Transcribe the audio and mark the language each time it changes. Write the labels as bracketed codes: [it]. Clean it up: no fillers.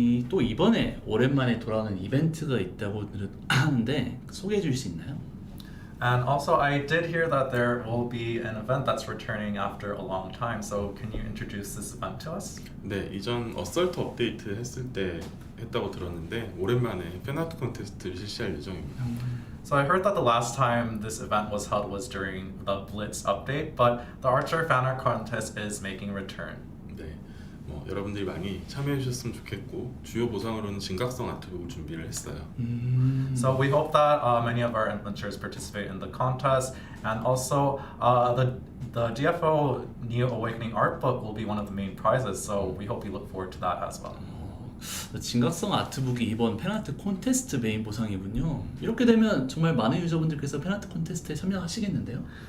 [ko] 또 이번에 오랜만에 돌아오는 이벤트가 있다고 하는데 소개해 줄 수 있나요? [en] And also, I did hear that there will be an event that's returning after a long time. So, can you introduce this event to us? [ko] 네, 이전 어설트 업데이트 했을 때 했다고 들었는데 오랜만에 팬아트 콘테스트를 실시할 예정입니다. [en] So, I heard that the last time this event was held was during the Blitz update, but the Archer fan art contest is making a return. [ko] 네, 여러분들이 많이 참여해 주셨으면 좋겠고 주요 보상으로는 진각성 아트북을 준비를 했어요. [en] So we hope that many of our adventurers participate in the contest, and also the DFO Neo Awakening art book will be one of the main prizes. So we hope you look forward to that as well. [ko] 진각성 아트북이 이번 팬아트 콘테스트 메인 보상이군요. 이렇게 되면 정말 많은 유저분들께서 팬아트 콘테스트에 참여하시겠는데요?